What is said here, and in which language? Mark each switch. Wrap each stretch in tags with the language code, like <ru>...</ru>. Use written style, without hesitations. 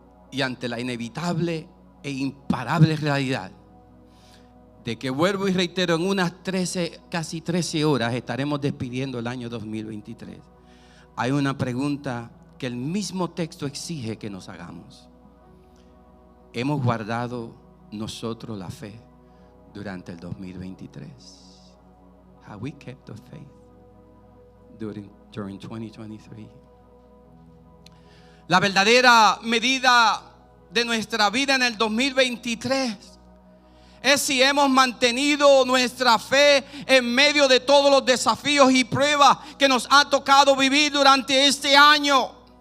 <es>Y ante la inevitable e imparable realidad de que, vuelvo y reitero, en unas casi 13 horas estaremos despidiendo el año 2023, hay una pregunta que el mismo texto exige que nos hagamos: ¿hemos guardado nosotros la fe durante el 2023?</es> <en>Have we kept the faith during 2023?</en> <es>La verdadera medida de nuestra vida en el 2023 es si hemos mantenido nuestra fe en medio de todos los desafíos y pruebas que nos ha tocado vivir durante este año.</es>